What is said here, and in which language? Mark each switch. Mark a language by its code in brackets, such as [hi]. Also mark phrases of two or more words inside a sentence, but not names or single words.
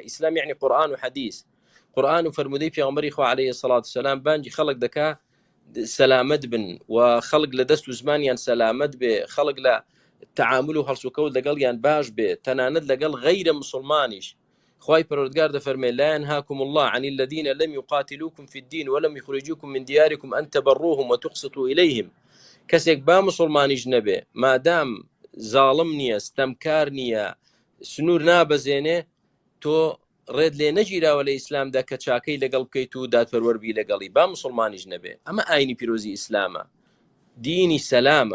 [ckb] ئیسلام یعنی قورئان و حەدیث، قورئان و فەرمودەی پێغەمبەری خوا [ar] عەلەیهی سەڵات وسەلام [ckb] بانگی خەڵک دەکا سەلامەت بن و خەڵک لە دەست و زمانیان سەلامەت بێ، خەڵک لە تعامل و هەڵسوکەوت لەگەڵیان باش بێ، تەنانەت لەگەڵ غەیرە مسلمانیش. خوای پەروەردگار دەفەرمێ [ar] لا ينهاكم الله عن الذين لم يقاتلوكم في الدين ولم يخرجوكم من دياركم أن تبروهم وتقسطوا إليهم. [ckb] کەسێک با مسلمانیش نەبێ، مادام زاڵم نییە، ستەمکار نییە، سنوور نابەزێنێ، تۆ ڕێت لێ نەگیراوە لە ئیسلامدا کە چاکەی لەگەڵ بکەیت و دادپەروەربی لەگەڵی، با مسلمانیش نەبێ. ئەمە ئاینی پیرۆزی ئیسلامە، دینی سەلامە.